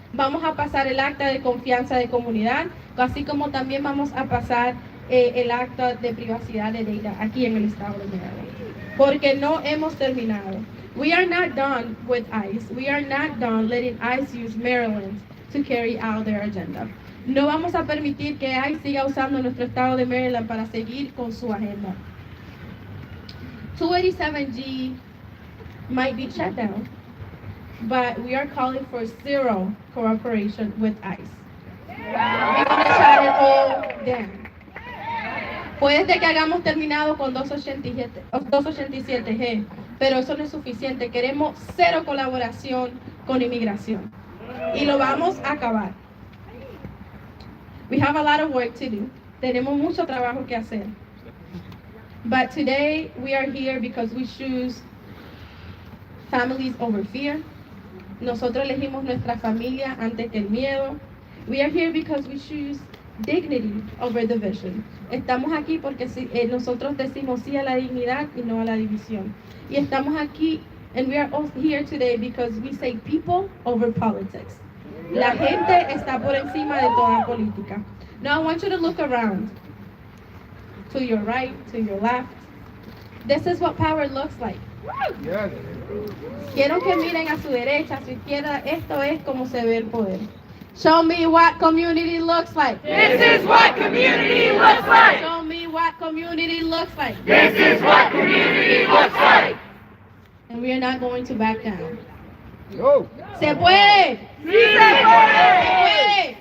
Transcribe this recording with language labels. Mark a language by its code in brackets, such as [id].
[es] Vamos a pasar el acta de confianza de comunidad, así como también vamos a pasar el acta de privacidad de data aquí en el estado de Maryland. Porque no hemos terminado. [en] We are not done with ICE. We are not done letting ICE use Maryland to carry out their agenda. [es] No vamos a permitir que ICE siga usando nuestro estado de Maryland para seguir con su agenda. [en] 287G might be shut down, but we are calling for zero cooperation with ICE. We're going to shut it all down. [es] Puede ser que hayamos terminado con 287G, pero eso no es suficiente. Queremos cero colaboración con inmigración. Y lo vamos a acabar. [en] We have a lot of work to do. [es] Tenemos mucho trabajo que hacer. [en] But today we are here because we choose families over fear. [es] Nosotros elegimos nuestra familia antes que el miedo. [en] We are here because we choose dignity over division. [es] Estamos aquí porque nosotros decimos sí a la dignidad y no a la división. Y estamos aquí, [en] and we are all here today because we say people over politics. [es] La gente está por encima de toda política. [en] Now I want you to look around. To your right, to your left. This is what power looks like. [es] Quiero que miren a su derecha, a su izquierda. Esto es como se ve el poder. [en] Show me what community looks like. This is what community looks like. Show me what community looks like. This is what community looks like. And we are not going to back down. Go. [es] Se puede. Sí se puede.